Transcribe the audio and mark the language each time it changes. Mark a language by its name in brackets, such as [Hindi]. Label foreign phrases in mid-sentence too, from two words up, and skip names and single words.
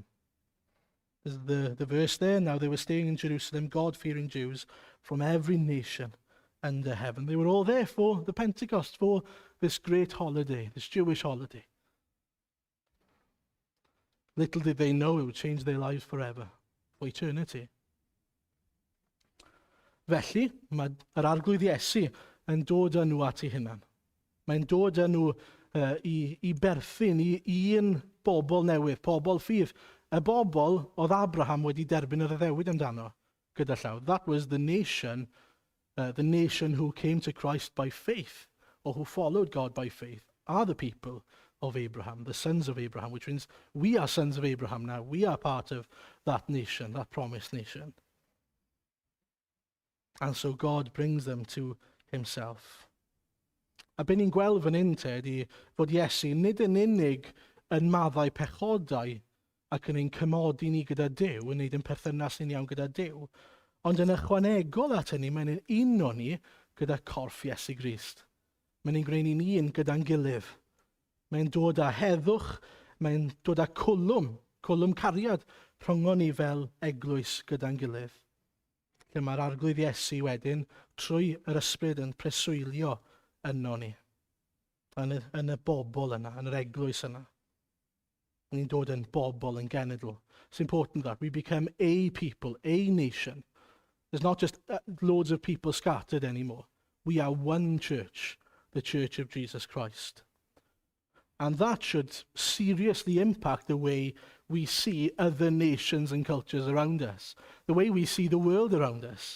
[English] There's the verse there, now they were staying in Jerusalem, God-fearing Jews from every nation under heaven. They were all there for the Pentecost, for this great holiday, this Jewish holiday. Little did they know it would change their lives forever, for eternity. [Welsh] Felly, mae yr arglwydd Iesu yn dod â nhw at ei hunan. Mae'n dod â nhw i berthyn i un bobl newydd, pobl ffydd, y bobl oedd Abraham wedi derbyn yr addewid amdano gyda llaw. [English] That was the nation who came to Christ by faith, or who followed God by faith, are the people of Abraham, the sons of Abraham, which means we are sons of Abraham now. We are part of that nation, that promised nation. And so God brings them to himself. [Welsh] A byn ni'n gweld fan hyn te, ydy fod Iesu nid yn unig yn maddau pechodau ac yn ein cymodi ni gyda Duw, yn neud yn perthynas ni'n iawn gyda Duw, ond yn ychwanegol at hynny, mae'n uno ni gyda corff Iesu Grist. Mae'n ein gwneud ni'n un gyda'n gilydd. Mae'n dod â heddwch, mae'n dod â cwlwm cariad rhwngon ni fel eglwys gyda'n gilydd. Lle mae'r arglwydd Iesu wedyn trwy yr ysbryd yn preswylio yno ni. Yn y bobl yna, yn yr eglwys yna. Ni'n dod yn bobl yn genedl. [English] It's important that we become a people, a nation. There's not just loads of people scattered anymore. We are one church, the Church of Jesus Christ. And that should seriously impact the way we see other nations and cultures around us, the way we see the world around us.